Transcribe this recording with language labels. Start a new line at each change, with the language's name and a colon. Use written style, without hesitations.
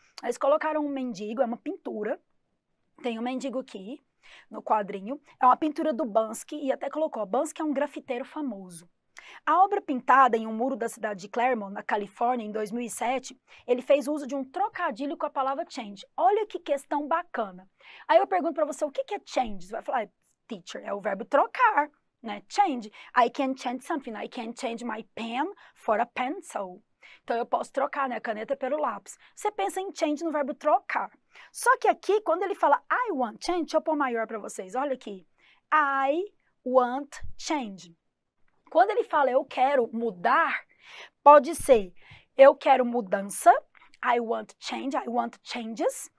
Portuguese: Eles colocaram um mendigo, é uma pintura, tem um mendigo aqui, no quadrinho, é uma pintura do Banksy, e até colocou, Banksy é um grafiteiro famoso. A obra pintada em um muro da cidade de Claremont, na Califórnia, em 2007, ele fez uso de um trocadilho com a palavra change. Olha que questão bacana. Aí eu pergunto para você, o que é change? Você vai falar, teacher, é o verbo trocar, né?
English: Change. I can change something. I can change my pen for a pencil.
Portuguese: Então, eu posso trocar, né, a caneta pelo lápis. Você pensa em change no verbo trocar. Só que aqui, quando ele fala
English: I want change,
Portuguese: deixa eu pôr maior para vocês. Olha aqui.
English: I want change.
Portuguese: Quando ele fala eu quero mudar, pode ser eu quero mudança,
English: I want change, I want changes.